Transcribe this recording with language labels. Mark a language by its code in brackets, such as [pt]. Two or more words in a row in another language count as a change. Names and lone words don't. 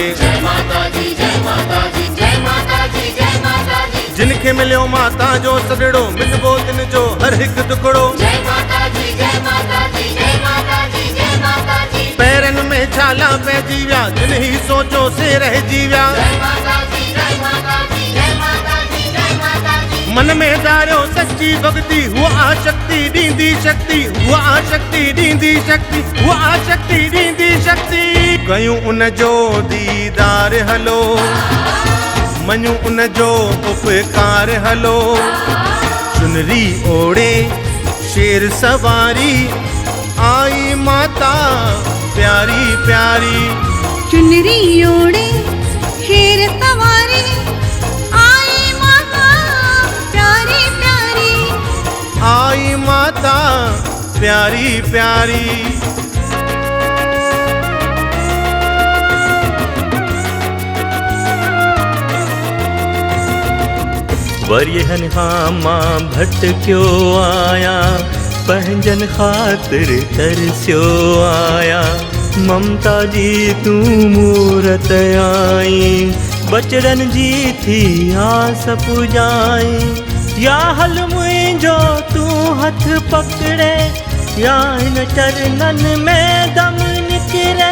[pa] जय माता दी, जय माता दी, जय माता दी, जय माता दी। [sd] जिनखे मिलियो माता जो सॾड़ो, मिटबो तिन जो हर हिकु टुकड़ो। [pa] जय माता दी, जय माता दी, जय माता दी, जय माता दी। [sd] पैरनि में छाला पइजी विया, जिन ही सोचो से रहिजी विया। [pa] जय माता दी, जय माता दी, जय माता दी, जय माता दी। [sd] मन में धारियो सच्ची भक्ति, हुआ आ शक्ति ॾींदी शक्ति, हुआ आ शक्ति ॾींदी शक्ति, हुआ आ शक्ति ॾींदी शक्ति। कयूं उन जो दीदार हलो, मञूं उन जो उपकार हलो। चुनरी ओढ़े शेर सवारी आई माता प्यारी प्यारी। चुनरी ओढ़े शेर सवारी आई माता प्यारी प्यारी। आई माता प्यारी प्यारी। वरियहन खां मां भटकियो आया, पंहिंजन ख़ातिर तरसियो आया। ममता जी तूं मूरत आई, बचड़न जी थी आस पुॼाई। या हल मुंहिंजो तूं हथ पकड़े, या हिन चरणन में दम निकिरे।